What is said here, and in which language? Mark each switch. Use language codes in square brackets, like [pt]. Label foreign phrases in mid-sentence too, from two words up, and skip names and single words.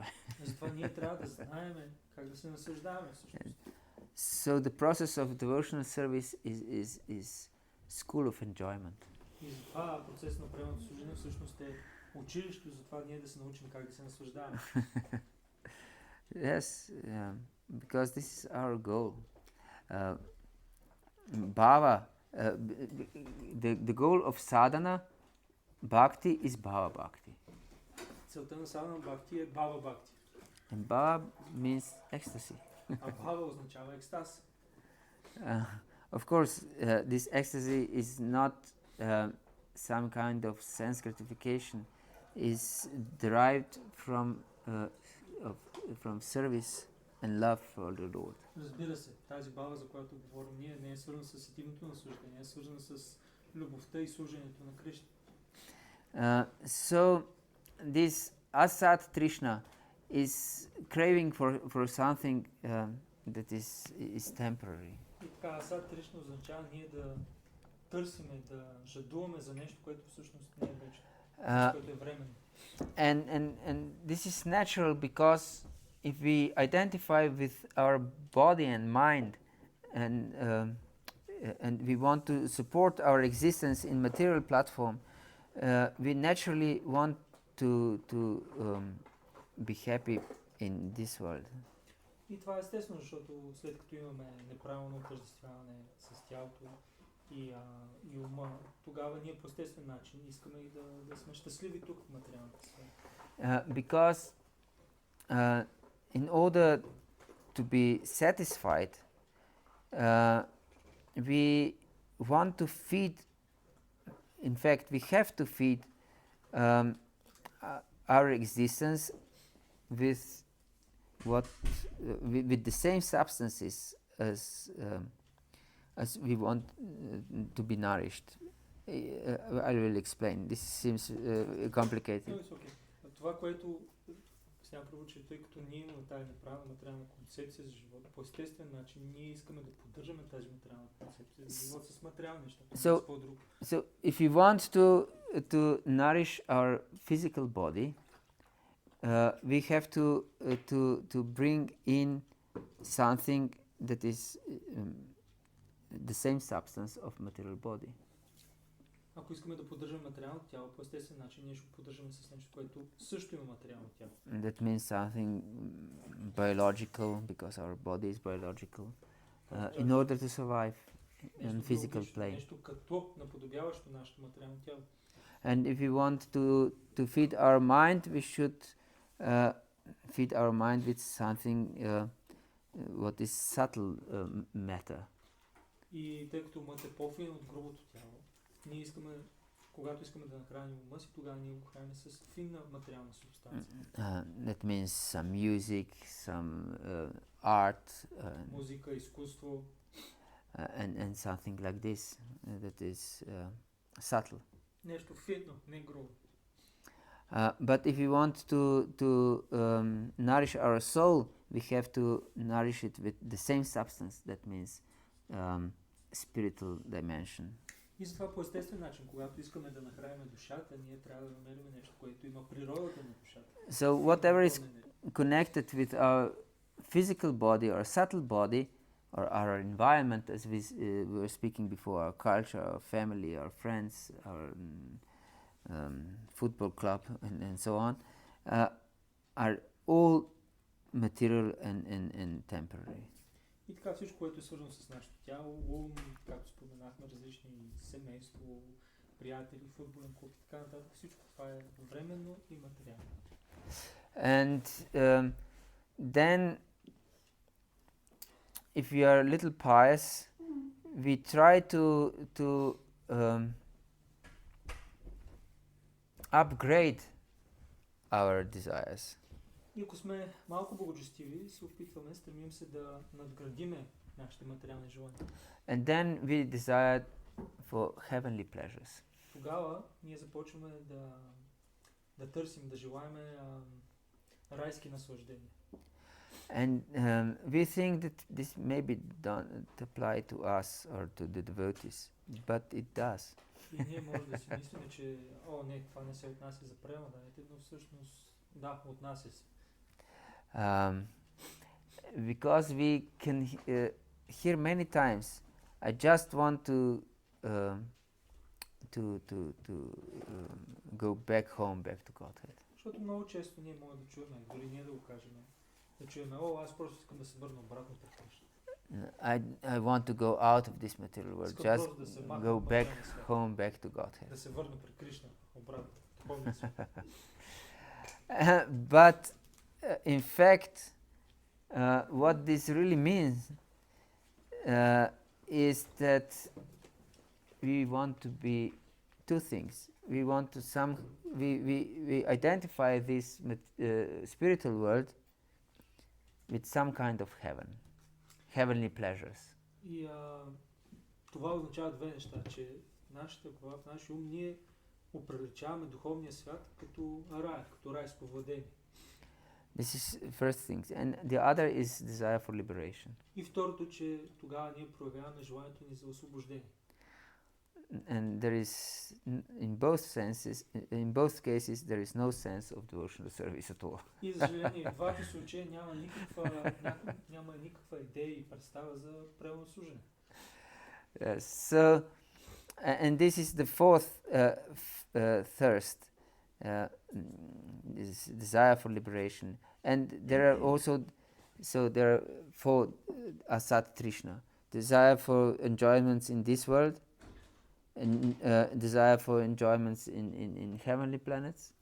[bg] Затова ние трябва да знаем как да се наслаждаваме всъщност. [en] So the process of devotional service is school of enjoyment. [bg] И затова процес на приемното служение всъщност е училище, затова ние да се научим как да се наслаждаваме. [en] Yes, because this is our goal. Bhava, the goal of [sa] साधन, भक्ति [en] is [sa] भाव भक्ति. [bg] Целта на [sa] साधन भक्ति [bg] е [sa] भाव भक्ति. [en] And bhava means ecstasy. [bg] А бхава означава екстаз. [en] Of course, this ecstasy is not some kind of sense gratification. Is derived from service and love for the Lord. [bg] Разбира се, тази бхава, за която говорим ние, не е свързана с сетивното наслаждение, е свързана с любовта и служението на Кришна. [en] So this [sa] असत् तृष्णा [en] is craving for something that is temporary. [bg] И така, [sa] असत् तृष्णा [bg] означава ние да търсиме, да жадуваме за нещо, което всъщност не е вечно, което е временно. [en] And this is natural because if we identify with our body and mind and we want to support our existence in material platform, we naturally want to be happy in this world. [bg] И това е естествено, защото след като имаме неправилно отъждествяване с тялото и ума, тогава ние по естествен начин искаме и да сме щастливи тук в материалната сфера. [en] Because in order to be satisfied, we want to feed, in fact we have to feed our existence with with the same substances as we want to be nourished. I will explain. This seems complicated. No, it's okay. [bg] Това, което сега проучи, тъй като ние имаме тази неправилна материална концепция за живота, по естествен начин ние искаме да поддържаме тази материална концепция за живот с материални неща, с по-друго. [en] So if we want to nourish our physical body, we have to bring in something that is the same substance of material body. [bg] Ако искаме да поддържаме материално тяло, по естествен начин ние ще го поддържаме с нещо, което също има материално тяло. [en] That means something biological, because our body is biological, in order to survive in physical plane. [bg] Нещо като наподобяващо нашето материално тяло. [en] And if we want to feed our mind, we should feed our mind with something what is subtle matter. [bg] И тъй като умът е по-фин от грубото тяло, ние искаме, когато искаме да нахраним ума си, тогава ние го храним с финна материална субстанция. [en] That means some music, some art, [bg] музика, изкуство, [en] and something like this that is subtle. [bg] нещо фитно, не грубо. [en] But if we want to nourish our soul, we have to nourish it with the same substance. That means spiritual dimension. [bg] И затова по естествен начин, когато искаме да нахраним душата, ние трябва да намерим нещо, което има природата на душата. [en] So whatever is connected with our physical body or subtle body or our environment, as we were speaking before, our culture, our family, our friends, our football club, and so on, are all material and temporary. [bg] И така всичко, което е свързано с нашето тяло, ум, както споменахме, различни семейство, приятели, футболен клуб и така нататък, всичко това е временно и материално. [en] And then, if we are a little pious, we try to upgrade our desires. [bg] И ако сме малко благочестиви, се опитваме, стремим се да надградиме нашите материални желания. [en] And then we desire for heavenly pleasures. [bg] Тогава ние започваме да търсим, да желаеме райски наслаждения. [en] And we think that this maybe don't apply to us or to the devotees, but it does. [bg] И ние може да си мислим, че не, това не се отнася за преданните, но всъщност да, отнася се. [en] Because we can hear many times, I just want to go back home, back to Godhead. [bg] Защото много често ние можем да чуем, дори ние да го кажем, да чуем, аз просто искам да се върна обратно при Кришна. [en] I want to go out of this material world, just go back home, back to Godhead. [bg] Да се върна при Кришна, обратно. [en] But in fact, what this really means is that we want to be two things. We want to we identify this spiritual world with some kind of heaven, heavenly pleasures. [bg] И това означава две неща, че в нашия ум ние оприличаваме духовния свят като рай, като райско владение. [en] This is first thing, and the other is desire for liberation. [bg] И второто, че тогава ние проявяваме желанието ни за освобождение. [en] And there is, in both cases, there is no sense of devotional service at all. [bg] И за съжаление, в двата случая няма никаква идея и представа за правилно служене. [en] So, and this is the fourth thirst, this desire for liberation. And there are also, there are four [sa] असत् तृष्णा: [en] desire for enjoyments in this world, and desire for enjoyments in heavenly planets.